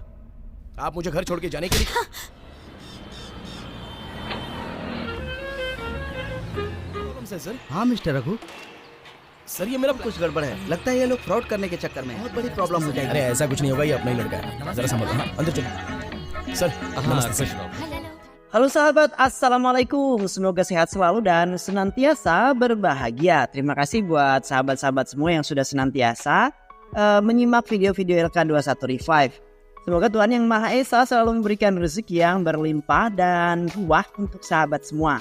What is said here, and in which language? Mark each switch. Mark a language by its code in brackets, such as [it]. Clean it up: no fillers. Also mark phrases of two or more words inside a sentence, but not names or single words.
[hi] आप मुझे घर छोड़ के जाने के लिए सर। हाँ मिस्टर रघु, सर ये मेरा कुछ गड़बड़ है। लगता है ये लोग फ्रॉड करने के चक्कर में बहुत बड़ी प्रॉब्लम हो जाएगी। अरे ऐसा कुछ नहीं होगा, ये अपना ही लड़का है। जरा समझो। हाँ, अंदर चलो सर। नमस्ते सर। [id] Halo sahabat, Assalamualaikum. Semoga sehat selalu dan senantiasa berbahagia. Terima kasih buat sahabat-sahabat semua yang sudah senantiasa menyimak video-video LK21 Revive. Semoga Tuhan Yang Maha Esa selalu memberikan rezeki yang berlimpah dan ruah untuk sahabat semua.